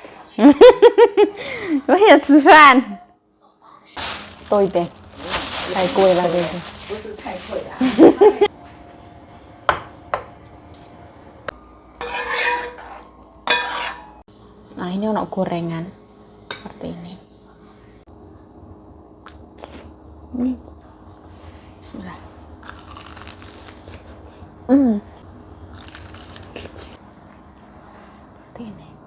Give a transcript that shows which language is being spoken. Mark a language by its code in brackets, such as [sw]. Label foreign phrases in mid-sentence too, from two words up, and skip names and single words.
[zh] 我也吃饭。多一点，太贵了这个。不是太贵啊。 [id] Nah ini ono gorengan seperti ini. Bismillah. Seperti ini.